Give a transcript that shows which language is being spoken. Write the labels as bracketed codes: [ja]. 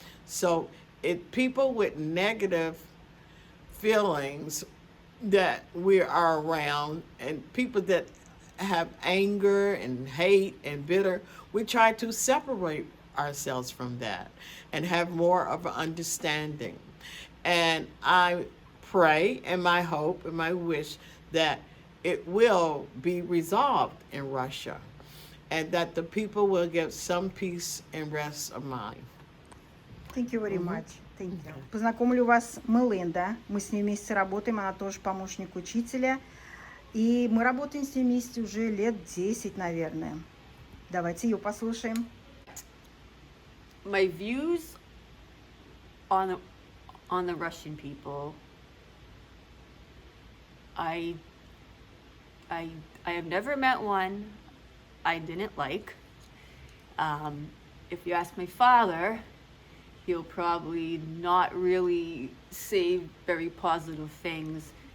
[en] So people with negative feelings that we are around, and people that have anger and hate and bitter, we try to separate ourselves from that and have more of an understanding. And I pray, and my hope and my wish that it will be resolved in Russia, and that the people will get some peace and rest of mind. Thank you very much. Thank you. [ru] Познакомлю вас с Мелинда. Мы с ней вместе работаем, она тоже помощник учителя. И мы работаем с ней вместе уже лет 10, наверное. Давайте ее послушаем. [en] My views on the Russian people, I have never met one I didn't like. If you ask my father, he'll probably not really say very positive things.